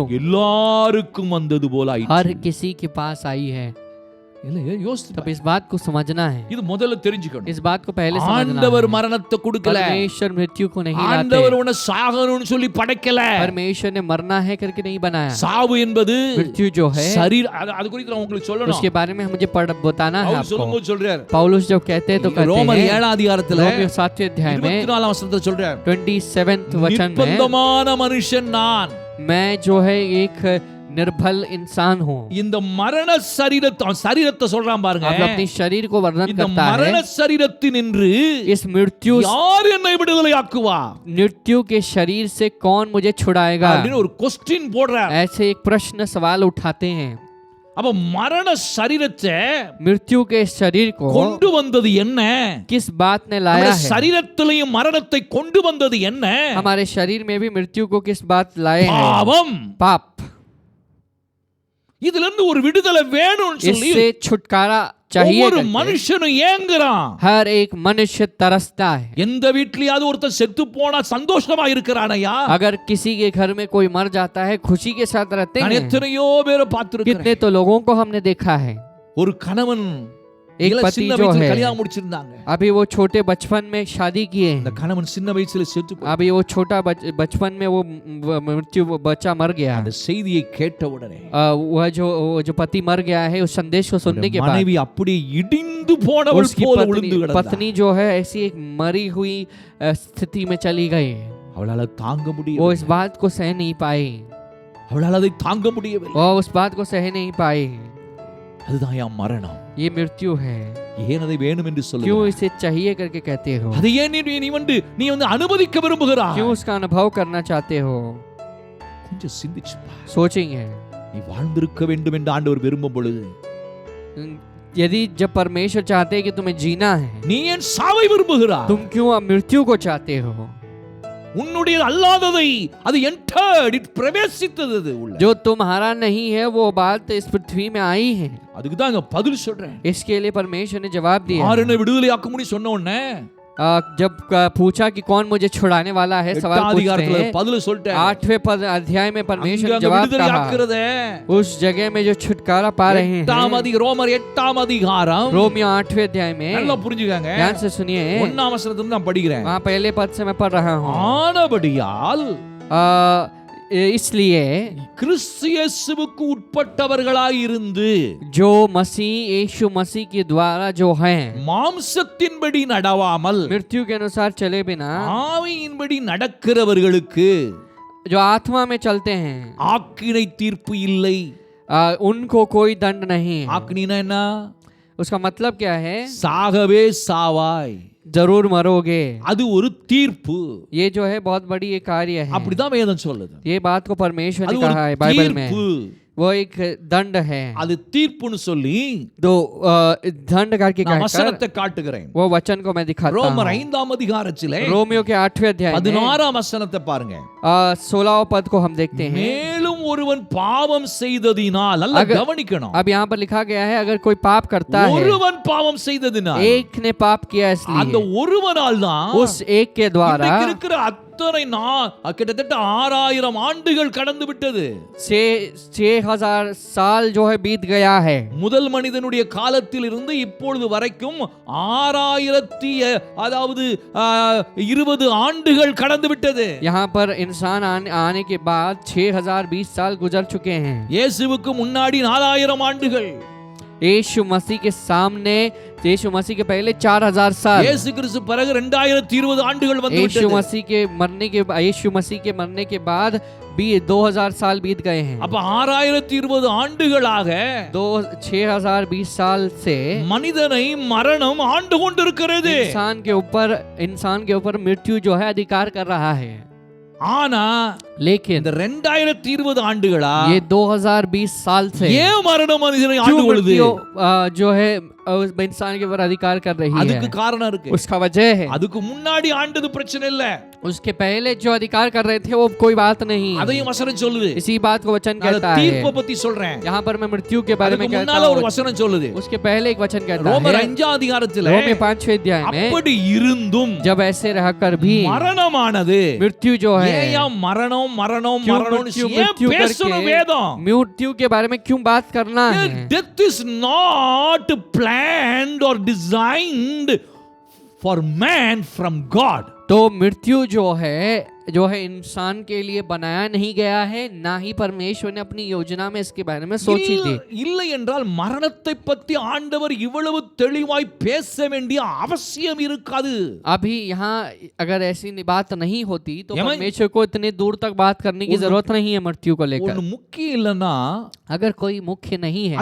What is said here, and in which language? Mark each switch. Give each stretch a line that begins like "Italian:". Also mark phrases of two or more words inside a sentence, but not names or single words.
Tamil: எல்லாருக்கும் வந்தது போல
Hindi: हर
Tamil: ஆயிற்று.
Hindi: किसी के पास आई है।
Tamil: இல்ல யோசித்து
Hindi: तब
Tamil: பாரு.
Hindi: इस बात को समझना है,
Tamil: இது முதல்ல தெரிஞ்சுக்கணும்.
Hindi: इस बात को पहले समझना
Tamil: ஆண்டவர்
Hindi: है।
Tamil: மரணத்தை கொடுக்கல.
Hindi: परमेश्वर मृत्यु को नहीं
Tamil: ஆண்டவர்
Hindi: लाते।
Tamil: உன்னை சாகணும்னு சொல்லி படைக்கல.
Hindi: परमेश्वर ने मरना है करके नहीं बनाया।
Tamil: சாவு என்பது
Hindi: मृत्यु जो है
Tamil: சரீர அது குறித்து நான் உங்களுக்கு சொல்லணும்.
Hindi: उसके बारे में मुझे बताना है
Tamil: பவுல்
Hindi: आपको।
Tamil: சொல்லும்போது சொல்றார்.
Hindi: पौलुस जब कहते हैं तो कहते
Tamil: ரோமர்
Hindi: हैं
Tamil: 7 அதிகாரத்துல
Hindi: रोमियो 7वें अध्याय में
Tamil: 24 வசனத்துல சொல்றார்.
Hindi: 27th वचन में,
Tamil: நிர்பந்தமான மனுஷன் நான்.
Hindi: मैं जो है एक निर्बल इंसान हूँ।
Tamil: இந்த மரண சரீரத்தை சொல்றான் பாருங்க.
Hindi: आप अपने शरीर को वर्णन
Tamil: இந்த
Hindi: करता
Tamil: மரண
Hindi: है,
Tamil: சரீரத்தினின்று
Hindi: इस मृत्यु
Tamil: யார் என்னை விடுதலையாக்குவா
Hindi: मृत्यु के शरीर से कौन मुझे छुड़ाएगा?
Tamil: அப்படின்னு ஒரு क्वेश्चन போடுறார்.
Hindi: ऐसे एक प्रश्न सवाल उठाते हैं।
Tamil: அப்ப மரண சரீரத்தை
Hindi: मृत्यु के शरीर को
Tamil: கொண்டு வந்தது என்ன?
Hindi: किस बात ने लाया
Tamil: நம்முடைய
Hindi: है?
Tamil: சரீரத்திலையும் மரணத்தை கொண்டு வந்தது என்ன?
Hindi: हमारे शरीर में भी मृत्यु को किस बात लाए हैं?
Tamil: பாவம்.
Hindi: पाप।
Tamil: இதுல இருந்து ஒரு விடுதலை வேணும்னு சொல்லி
Hindi: इससे छुटकारा चाहिए
Tamil: ஒவ்வொரு
Hindi: करके
Tamil: மனுஷனும் ஏங்குறான்.
Hindi: हर एक मनुष्य तरसता है।
Tamil: எந்த வீட்லயாவது ஒருத்தர் செத்து போனா சந்தோஷமா இருக்கிறானையா?
Hindi: अगर किसी के घर में कोई मर जाता है खुशी के साथ रहते
Tamil: நான்
Hindi: हैं।
Tamil: எத்தனையோ பேரை பார்த்திருக்கிறேன்.
Hindi: कितने तो लोगों को हमने देखा है।
Tamil: ஒரு கணவன்
Hindi: एक
Tamil: இல்ல
Hindi: पति
Tamil: சின்ன
Hindi: जो
Tamil: வயசுல
Hindi: है,
Tamil: கல்யாணம் முடிச்சிருந்தாங்க.
Hindi: अभी वो छोटे बचपन में शादी किए
Tamil: அந்த
Hindi: हैं।
Tamil: கணவன் சின்ன வயசுல செத்து போய்
Hindi: अभी वो छोटा बचपन में वो मृत्यु बच्चा मर गया।
Tamil: அந்த செய்தியை கேட்ட உடனே
Hindi: वह जो पति मर गया है उस संदेश को सुनने के बाद
Tamil: மனைவி அப்படியே இடிந்து போனவள்
Hindi: उसकी
Tamil: போல விழுந்து கிடந்தாள்.
Hindi: पत्नी जो है ऐसी एक मरी हुई स्थिति में चली गई।
Tamil: அவளால தாங்க
Hindi: वो
Tamil: முடியவில்லை.
Hindi: इस बात को सह नहीं पाई।
Tamil: அவளால அதை தாங்க முடியவில்லை.
Hindi: वो उस बात को सह नहीं पाई।
Tamil: அதுதான் என் மரணம்.
Hindi: ये मृत्यु है।
Tamil: ஏன் அதை வேணும் என்று
Hindi: क्यों
Tamil: சொல்லுங்க?
Hindi: इसे चाहिए करके कहते हो?
Tamil: அதை ஏன் நீ வந்து அனுமதிக்க விரும்புகிறாய்?
Hindi: क्यों उसका अनुभव करना चाहते हो?
Tamil: கொஞ்சம் சிந்திச்சு பார்.
Hindi: सोचेंगे,
Tamil: நீ வாழ்ந்திருக்க வேண்டும் என்று ஆண்டவர் விரும்பும் பொழுது
Hindi: यदि जब परमेश्वर चाहते हैं कि तुम्हें जीना है,
Tamil: நீ ஏன் சாவை விரும்புகிறாய்?
Hindi: तुम क्यों अब मृत्यु को चाहते हो?
Tamil: உன்னுடைய அல்லாததை அது
English: entered, it
Tamil: பிரவேசித்தது அது உள்ள.
Hindi: जो तुम्हारा नहीं है वो बात इस पृथ्वी में आई है।
Tamil: அதுக்கு தான் நான் பதில் சொல்றேன்.
Hindi: इसके लिए परमेश्वर ने जवाब दिया।
Tamil: யார் என்னை விடுதலையாக்க முடியும் சொன்ன உடனே
Hindi: जब पूछा कि कौन मुझे छुड़ाने वाला है, सवाल
Tamil: 8
Hindi: पूछते
Tamil: அதிகாரத்துல
Hindi: हैं।
Tamil: பதில் சொல்லிட்டேன்.
Hindi: 8वें अध्याय में परमेश्वर ने
Tamil: அங்க
Hindi: जवाब
Tamil: விடுதலை
Hindi: कहा।
Tamil: ஆக்குறதே
Hindi: उस जगह में जो छुटकारा पा रहे हैं,
Tamil: ரோமர் 8 அதிகாரம்
Hindi: रोमियो 8वें अध्याय में,
Tamil: நல்லா புரிஞ்சுக்கங்க.
Hindi: ध्यान से सुनिए,
Tamil: 1 வசனத்துல நான் படிக்கிறேன்.
Hindi: वहाँ पहले पद से मैं पढ़ रहा हूँ।
Tamil: ஆனபடியால்
Hindi: इसलिए
Tamil: கிறிஸ்து இயேசுவுக்கு உட்பட்டவர்களாய் இருந்து
Hindi: जो मसीह यीशु मसीह के द्वारा जो हैं,
Tamil: மாம்சத்தின்படி நடவாமல்
Hindi: मृत्यु के अनुसार चले बिना
Tamil: ஆவியின்படி நடக்கிறவர்களுக்கு
Hindi: जो आत्मा में चलते हैं,
Tamil: ஆக்கினை தீர்ப்பு இல்லை.
Hindi: उनको कोई दंड नहीं।
Tamil: ஆக்கினா என்ன?
Hindi: उसका मतलब क्या है?
Tamil: சாகவே சாவாய்.
Hindi: जरूर मरोगे।
Tamil: அது ஒரு தீர்ப்பு.
Hindi: ये जो है बहुत बड़ी एक कार्य है।
Tamil: அப்படிதான் வேதம் சொல்லுது.
Hindi: ये बात को परमेश्वर
Tamil: அது
Hindi: ने
Tamil: ஒரு
Hindi: कहा है बाइबल में।
Tamil: தீர்ப்பு.
Hindi: वो एक दंड है।
Tamil: அது தீர்ப்புன்னு சொல்லி
Hindi: तो दंड करके
Tamil: நான்
Hindi: कहकर
Tamil: வசனத்தை காட்டுகிறேன்.
Hindi: वो वचन को मैं दिखाता
Tamil: ரோமர்
Hindi: हूँ।
Tamil: 5 அதிகாரத்திலே
Hindi: रोमियो के 8वें अध्याय में
Tamil: 16 வசனத்தை பாருங்க.
Hindi: 16 पद को हम देखते हैं।
Tamil: மேலும் ஒருவன் பாவம் செய்ததினால், நல்ல கவனிக்கணும்,
Hindi: अब यहाँ पर लिखा गया है अगर कोई पाप करता है,
Tamil: ஒருவன் பாவம் செய்ததினால்,
Hindi: एक ने पाप किया
Tamil: அந்த
Hindi: इसलिए
Tamil: ஒருவனால் தான்
Hindi: उस एक के द्वारा
Tamil: இன்றைக்கு இருக்கிற அத்தனை கிட்டத்தட்ட 6000 ஆண்டுகள் கடந்து விட்டது.
Hindi: 6,000 साल जो है बीत गया है.
Tamil: முதல் மனிதனுடைய காலத்தில் இருந்து இப்பொழுது வரைக்கும் 2020 ஆண்டுகள் கடந்து விட்டது.
Hindi: यहाँ पर इंसान आने के बाद 6020 साल गुजर चुके हैं.
Tamil: இயேசுவுக்கு முன்னாடி 4000 ஆண்டுகள்,
Hindi: यीशु मसीह के सामने, यीशु मसीह के पहले 4000 साल,
Tamil: இயேசு கிறிஸ்து பிறகு 2020 ஆண்டுகள் வந்து
Hindi: यीशु
Tamil: விட்டது.
Hindi: मसीह के मरने के बाद भी 2000 साल बीत गए हैं.
Tamil: அப்ப 6020 ஆண்டுகளாக
Hindi: 6020 साल से
Tamil: மனிதனை மரணம் ஆண்டு கொண்டிருக்கிறது.
Hindi: इंसान के ऊपर मृत्यु जो है अधिकार कर रहा है.
Tamil: ஆனா
Hindi: लेकिन
Tamil: இந்த 2020 ஆண்டுகளா
Hindi: ये 2020 साल से
Tamil: ஏன் மரணம் மனிதனை
Hindi: क्यों
Tamil: ஆண்டு கொள்ளுது?
Hindi: मृत्यु जो है इंसान के ऊपर अधिकार कर रही
Tamil: அதுக்கு
Hindi: है.
Tamil: காரணம் இருக்கு.
Hindi: उसका वजह है
Tamil: அதுக்கு முன்னாடி ஆண்டது பிரச்சனை இல்ல,
Hindi: उसके पहले जो अधिकार कर रहे थे वो कोई बात नहीं.
Tamil: அதையும் வசனம் சொல்லுது.
Hindi: इसी बात को वचन
Tamil: நான்
Hindi: कहता
Tamil: தீர்ப்பை
Hindi: है.
Tamil: பத்தி சொல்றேன்.
Hindi: यहाँ पर मैं मृत्यु के बारे में
Tamil: அதுக்கு
Hindi: कहता
Tamil: முன்னால ஒரு
Hindi: हूँ.
Tamil: வசனம் சொல்லுது.
Hindi: उसके पहले एक वचन कहता
Tamil: ரோமர்
Hindi: है
Tamil: 5 அதிகாரத்துல
Hindi: रोमे 5वें अध्याय में
Tamil: அப்படி இருந்தும்
Hindi: जब ऐसे रहकर भी
Tamil: மரணமானது,
Hindi: मृत्यु जो है,
Tamil: ஏன் மரணம் மரணம்
Hindi: क्यों
Tamil: மரணம்
Hindi: मृत्यु
Tamil: ஏன்
Hindi: मृत्यु
Tamil: பேசணும்
Hindi: करके
Tamil: வேதம்?
Hindi: मृत्यु के बारे में क्यों बात करना है?
English: Death is not planned or designed for man from God.
Hindi: तो मृत्यु जो है इंसान के लिए बनाया नहीं गया है, ना ही परमेश्वर ने अपनी योजना में इसके बारे में सोची थी.
Tamil: இல்லை என்றால் மரணத்தை பற்றி ஆண்டவர் இவ்வளவு தெளிவாய் பேச வேண்டிய அவசியம் இருக்காது.
Hindi: अभी यहाँ अगर ऐसी बात नहीं होती तो यमन- परमेश्वर को इतने दूर तक बात करने की जरूरत नहीं है मृत्यु को लेकर.
Tamil: ஒன்னு முக்கியம் இல்லைன்னா
Hindi: अगर कोई मुख्य नहीं है